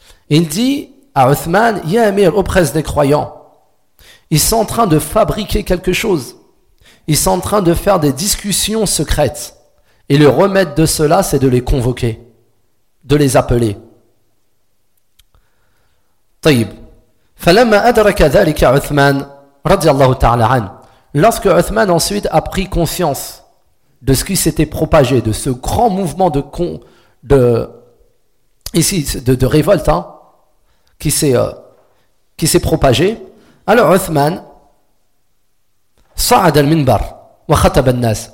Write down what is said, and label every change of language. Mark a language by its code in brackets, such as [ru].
[fr] Il dit à Uthman, « Ya Amir, auprès des croyants, ils sont en train de fabriquer quelque chose. Ils sont en train de faire des discussions secrètes. Et le remède de cela, c'est de les convoquer, de les appeler. » طيب. [ar] فلما أدرك ذلك عثمان رضي الله تعالى عنه. [fr] Lorsque Uthman ensuite a pris conscience de ce qui s'était propagé, de ce grand mouvement révolte hein, qui s'est propagé, alors Uthman [ar] sa'ad al-minbar wa khatab an-nas.